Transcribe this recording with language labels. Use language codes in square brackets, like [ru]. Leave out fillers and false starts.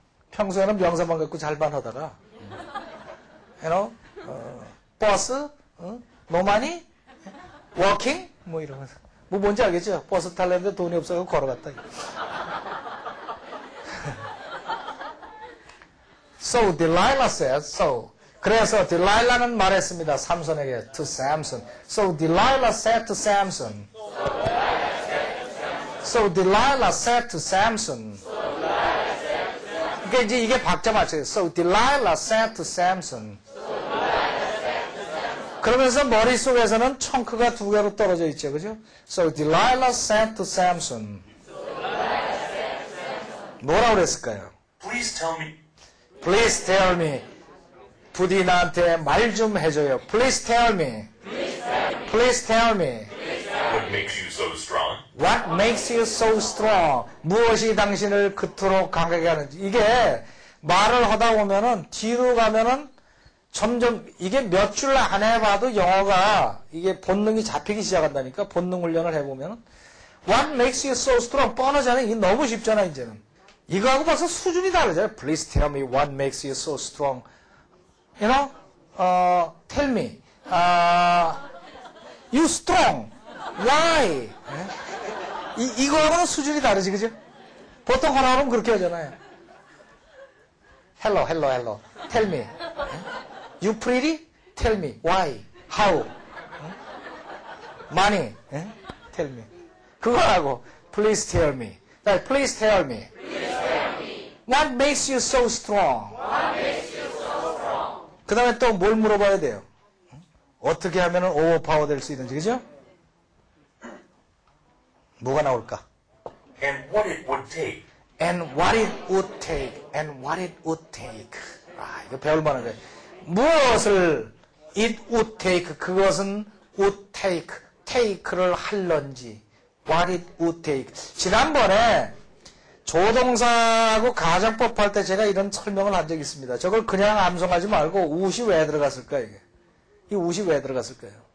[ko] 평소에는 명사만 갖고 잘만 하다가, 버스, [en] 노마니, 워킹, [ko] 이러면서. 뭔지 알겠죠? 버스 탈려는데 돈이 없어서 걸어갔다. [en] So Delilah said, [ko] 그래서 딜라일라는 말했습니다. 삼손에게, [en] to Samson. So Delilah said to Samson. So Delilah said to Samson. [ko] 그러니까 이제 이게 박자 맞춰요. [en] So Delilah said to Samson. [ko] 그러면서 머릿속에서는 청크가 두 개로 떨어져 있죠. 그죠? [en] So Delilah said to Samson. [ko] 뭐라고 그랬을까요? [en] Please tell me. Please tell me. [ko] 부디 나한테 말 좀 해줘요. [en] Please tell me. Please tell me. What makes you so strong? What makes you so strong? [ko] 무엇이 당신을 그토록 강하게 하는지. 이게 말을 하다 보면은 뒤로 가면은 점점 이게 몇 줄 안 해봐도 영어가 이게 본능이 잡히기 시작한다니까. 본능 훈련을 해보면은 [en] What makes you so strong? [ko] 뻔하잖아요. 이게 너무 쉽잖아 이제는. 이거하고 벌써 수준이 다르잖아요. [en] Please tell me what makes you so strong. You know, tell me, you strong. Why? [ko] 이거하고는 수준이 다르지, 그죠? 보통 하나 하면 그렇게 하잖아요. [en] Hello. Tell me. You pretty? Tell me. Why? How? Money? Tell me. [ko] 그거하고, [en] please tell me. Please tell me. What makes you so strong? [ko] 그 다음에 또 뭘 물어봐야 돼요? 어떻게 하면 오버파워 될 수 있는지, 그죠? 뭐가 나올까? [en] And what it would take. And what it would take. And what it would take. [ko] 이거 배울 만한 거예요. 무엇을 [en] it would take. [ko] 그것은 [en] would take. take를 [ko] 할런지. [en] What it would take. [ko] 지난번에 조동사하고 가정법 할 때 제가 이런 설명을 한 적이 있습니다. 저걸 그냥 암송하지 말고 would 왜 들어갔을까 이게? 이 would 왜 들어갔을까요?